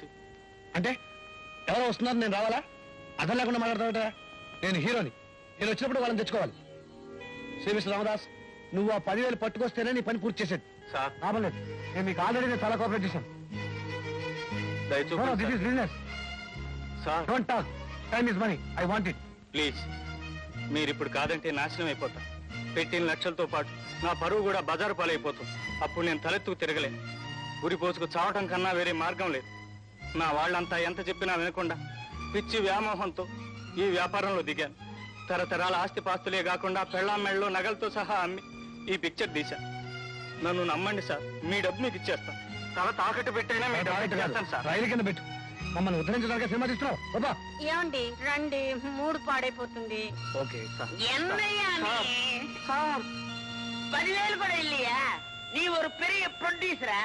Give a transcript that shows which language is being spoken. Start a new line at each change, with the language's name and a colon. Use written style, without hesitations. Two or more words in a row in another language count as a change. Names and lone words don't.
Telugu: అంటే ఎవరో వస్తున్నారు, నేను రావాలా? అర్థం లేకుండా మాట్లాడతావుట. నేను హీరోని, నేను వచ్చినప్పుడు వాళ్ళని తెచ్చుకోవాలి. శ్రీ మిస్టర్ రామదాస్, నువ్వు ఆ 10,000 పట్టుకొస్తేనే నీ పని పూర్తి చేసేది సార్. రాబలేదు. నేను మీకు ఆల్రెడీ చాలా కోఆపరేట్ చేశాను.
English: This is business.
Telugu: సార్
English: Don't talk. Time is money. I want it.
Telugu: ప్లీజ్, మీరు ఇప్పుడు కాదంటే నాశనం అయిపోతా. పెట్టిన లక్షలతో పాటు నా పరువు కూడా బజారు పాలైపోతుంది. అప్పుడు నేను తలెత్తుకు తిరగలేను. ఉరి పోసుకు చావటం కన్నా వేరే మార్గం లేదు. నా వాళ్ళంతా ఎంత చెప్పినా వినకుండా పిచ్చి వ్యామోహంతో ఈ వ్యాపారంలో దిగాను. తరతరాల ఆస్తిపాస్తులే కాకుండా పెళ్ళాం మెళ్ళలో నగలతో సహా అమ్మి ఈ పిక్చర్ తీశాను. నన్ను నమ్మండి సార్, మీ డబ్బు మీకు ఇచ్చేస్తాను. తల తాకట్టు పెట్టైనా మీ డబ్బు ఇచ్చేస్తాను సార్. రైలు కింద పెట్టు. మమ్మల్ని ఉద్ధరించడానికి సినిమా తీస్తున్నావు. బాబా ఏమండి, రండి, మూడు పాడైపోతుంది. ఓకే సార్.
Tamil: என்னையா நீ 10,000 கூட இல்லையா? நீ ஒரு பெரிய ப்ரொடியூசரா?